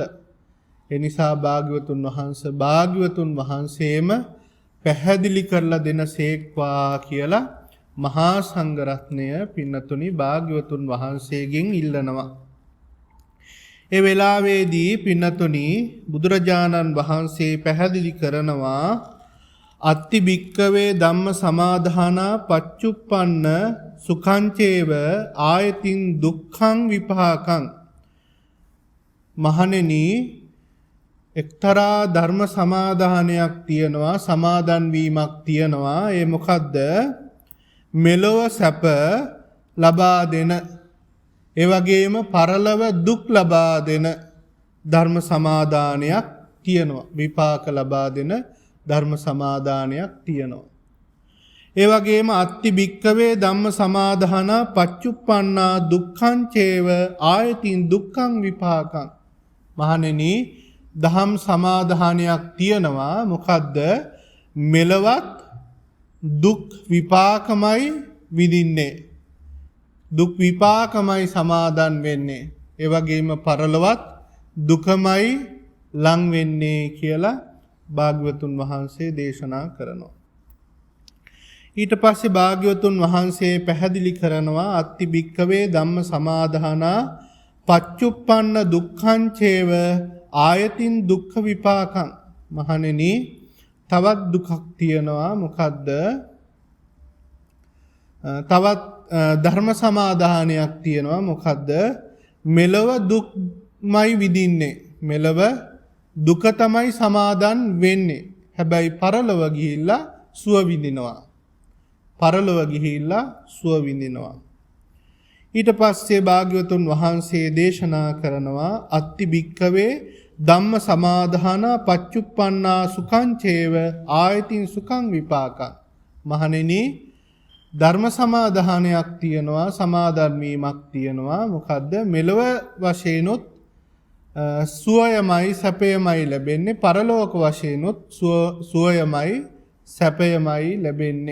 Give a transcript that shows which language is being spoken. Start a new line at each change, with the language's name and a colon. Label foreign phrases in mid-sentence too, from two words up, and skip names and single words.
Sinhala: ඒ නිසා භාග්‍යවතුන් වහන්සේම පැහැදිලි කරලා දෙනසේක්වා කියලා මහා සංඝරත්නය පින්නතුනි භාග්‍යවතුන් වහන්සේගෙන් ඉල්ලනවා. ඒ වෙලාවේදී පින්නතුනි බුදුරජාණන් වහන්සේ පැහැදිලි කරනවා
Pali: අත්ති භික්කවේ ධම්ම සමාදානා පච්චුප්පන්න සුඛංචේව ආයතින් දුක්ඛං විපාකං.
Sinhala: මහණෙනි එක්තරා ධර්ම සමාදානයක් තියෙනවා, සමාදන් වීමක් තියෙනවා. ඒ මොකද්ද? මෙලොව සැප ලබා දෙන, ඒ වගේම පරලොව දුක් ලබා දෙන ධර්ම සමාදානයක් තියෙනවා. විපාක ලබා දෙන ධර්ම සමාදානයක් තියෙනවා. ඒ වගේම
Pali: අත්ති භික්කවේ ධම්ම සමාදාන පච්චුප්පන්නා දුක්ඛං චේව ආයතින් දුක්ඛං විපාකං.
Sinhala: මහණෙනි දහම් සමාදානයක් තියෙනවා. මොකද්ද? මෙලවත් දුක් විපාකමයි විඳින්නේ. දුක් විපාකමයි සමාදන් වෙන්නේ. ඒ වගේම පරලොවත් දුකමයි ලං වෙන්නේ කියලා භාග්‍යවතුන් වහන්සේ දේශනා කරනවා. ඊට පස්සේ භාග්‍යවතුන් වහන්සේ පැහැදිලි කරනවා
Pali: අත්ති භික්කවේ ධම්ම සමාදානා පච්චුප්පන්න දුක්ඛං චේව ආයතින් දුක්ඛ විපාකං.
Sinhala: මහණෙනි තවත් දුකක් තියෙනවා. මොකද්ද? තවත් ධර්ම සමාදානයක් තියෙනවා. මොකද්ද? මෙලව දුක්මයි විඳින්නේ. මෙලව දුක තමයි සමාදන් වෙන්නේ. හැබැයි පරලොව ගිහිල්ලා සුව විඳිනවා. පරලොව ගිහිල්ලා සුව විඳිනවා. ඊට පස්සේ භාග්‍යවතුන් වහන්සේ දේශනා කරනවා
Pali: අත්ති භික්කවේ ධම්ම සමාදාන පච්චුප්පන්නා සුඛං චේව ආයතින් සුඛං විපාකං.
Sinhala: මහණෙනි ධර්ම සමාදානයක් තියෙනවා, සමාදන් වීමක් තියෙනවා. මොකද්ද? මෙලව වශයෙන්ුත් සුවයමයි සැපයමයි ලැබෙන්නේ, පරලෝක වශයෙන්ුත් සුවයමයි සැපයමයි ලැබෙන්නේ.